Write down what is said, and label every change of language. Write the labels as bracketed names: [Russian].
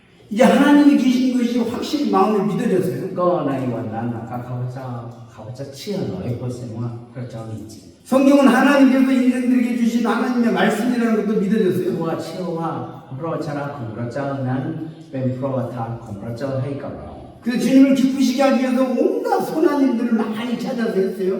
[Korean] 이제 하나님이 계신 것이 확실히 마음에 믿어졌어요. [Thai] ก็ในวันนั้นนะครับเขาจะเชื่อ100%ว่าพระเจ้ามีจริง [Korean] 성경은 하나님께서 인생들에게 주신 하나님의 말씀이라는 것도 [Thai] คือ [Korean] 믿어졌어요. [Thai] ว่าเชื่อว่าพระวจนะของพระเจ้านั้นเป็นพระวจนะของพระเจ้าให้กับเรา [Korean] 그래서 주님을 기쁘시게 하기 위해서 온갖 선한 일들을 많이 찾아서 했어요.